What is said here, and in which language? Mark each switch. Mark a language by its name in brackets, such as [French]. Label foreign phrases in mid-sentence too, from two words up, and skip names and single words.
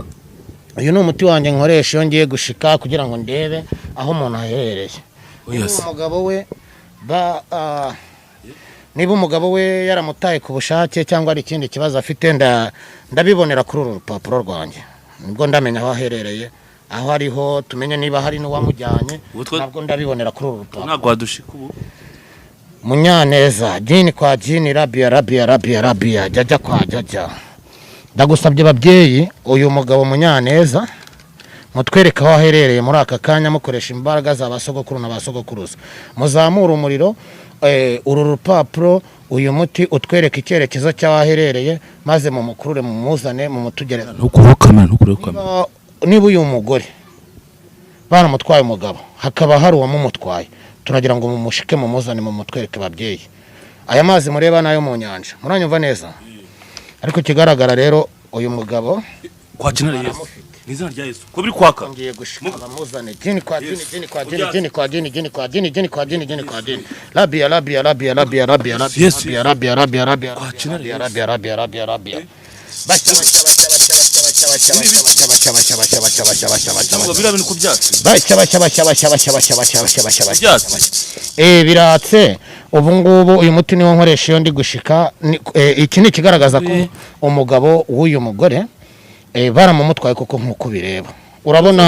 [Kinyarwanda] uyu ni umuti wanjye nkoresha iyo ngiye gushika kugira ngo ndebe aho umuntu aherereye niba umugabo we yaramutaye ku bushake cyangwa ari ikindi kibazo afite ndabibonera kuri uru rupapuro rwanjye nibwo ndamenya aho aherereye aho ariho tumenye niba hari n'uwamujyanye nabwo ndabibonera kuri uru rupapuro ntabwo wadushika ubu Munyaneza [Swahili] jini kwa jini rabia jajja kwa jajja [Kinyarwanda] ndagusabye babyeyi uyu mugabo Munyaneza mutwereka aho aherereye muri aka kanya mukoresha imbaraga za basogokuru na basogokuruza muzamura umuriro uru rupapuro uyu muti utwereka icyerekezo cy'aho aherereye maze mu mukurure mu muzane mu mutugereza ntukurokamana niba uyu mugore baramutwaye umugabo hakaba hari uwamumutwaye turagira ngo mumushike mu muzane mu mutwereke babyeyi aya mazi mureba nayo mu nyanja muranyumva neza ariko kigaragara rero uyu mugabo kwa Kinare Yesu nizana rya Yesu ko biri kwaka ngiye gushika bamuzane [Swahili] jini kwa jini rabia [Kinyarwanda] Yesu rabia [Swahili] kwa Kinare [Kinyarwanda] basha biratse ubu ngubu uyu muti niwo nkoresha iyo ndi gushika iki ni ikigaragaza ko umugabo w'uyu mugore baramumutwaye kuko nk'uko bireba urabona